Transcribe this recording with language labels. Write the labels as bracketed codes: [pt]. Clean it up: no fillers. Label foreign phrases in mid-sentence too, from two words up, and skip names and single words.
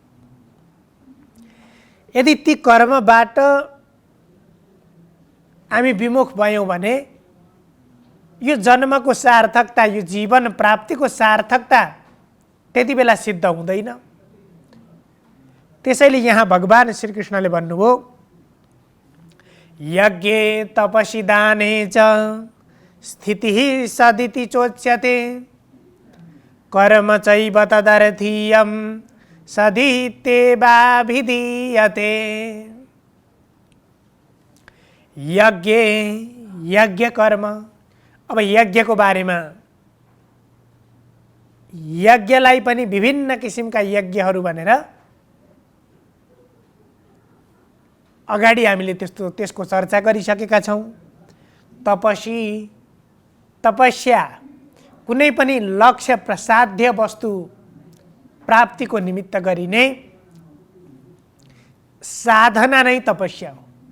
[ne] यदि ती कर्मबाट हामी विमुख भयौँ भने यो जन्मको सार्थकता, यो जीवन प्राप्तिको सार्थकता त्यति बेला सिद्ध हुँदैन। त्यसैले यहाँ भगवान श्रीकृष्णले भन्नुभयो, [sa] यज्ञे तपसि दाने च स्थितिः सदिति चोच्यते कर्म चैव तदर्थीयं सदित्येवाभिधीयते। [ne] यज्ञ कर्म। अब यज्ञको बारेमा, यज्ञलाई पनि विभिन्न किसिमका यज्ञहरू भनेर अगाडि हामीले त्यसको चर्चा गरिसकेका छौँ। तपस्या कुनै पनि लक्ष्य प्रसाध्य वस्तु प्राप्तिको निमित्त गरिने साधना नै तपस्या हो।